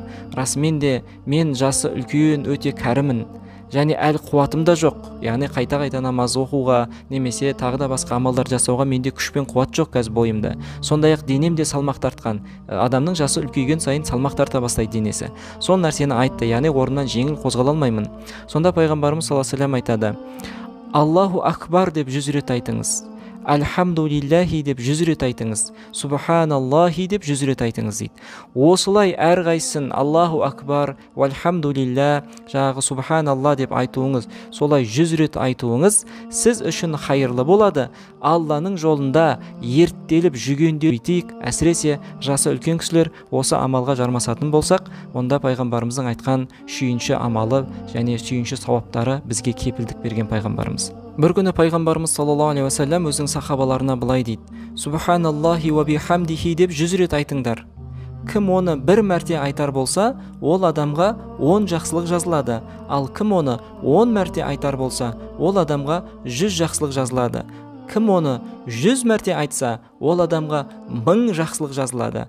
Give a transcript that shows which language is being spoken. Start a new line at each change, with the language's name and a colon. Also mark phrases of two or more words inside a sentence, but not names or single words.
Kazakh: Расымен де мен жасы үлкен, өте кәрімін, және әл қуатым да жоқ. Яғни қайта намаз оқуға немесе тағы да басқа амалдар жасауға менде күш пен қуат жоқ қазір бойымда. Сондай-ақ денем де салмақ тартқан. Адамның жасы үлкейген сайын салмақ тарта бастайды денесі. Сол нәрсені айтты, яғни орнынан жеңіл қозғала алмаймын. Сонда пайғамбарымыз
Arabic: صلى الله عليه وسلم
Kazakh: айтады:
Arabic: الله أكبر
Kazakh: деп 100 рет айтыңыз, Альхамдулиллахи деп 100 рет айтыңыз, Субханаллахи деп 100 рет айтыңыз дейді. Осылай әрқайсысын
Arabic: الله أكبر,
Kazakh: Вальхамдулилля, жаңағы Субханалла деп айтуыңыз, солай 100 рет айтуыңыз сіз үшін хайырлы болады. Алланың жолында ерттеліп жүгендеу етейік. Әсіресе жасы үлкен кісілер осы амалға жармасатын болсақ, онда пайғамбарымыздың айтқан сүйінші амалы және сүйінші сауаптары бізге кепілдік берген пайғамбарымыз. Бір күні пайғамбарымыз
Arabic: صلى الله عليه وسلم
Kazakh: өзінің сахабаларына былай дейді:
Arabic: سبحان الله وبحمده
Kazakh: деп 100 рет айтыңдар. Кім оны бір мәрте айтар болса, ол адамға 10 жақсылық жазылады. Ал кім оны 10 мәрте айтар болса, ол адамға 100 жақсылық жазылады. Кім оны 100 мәрте айтса, ол адамға 1000 жақсылық жазылады.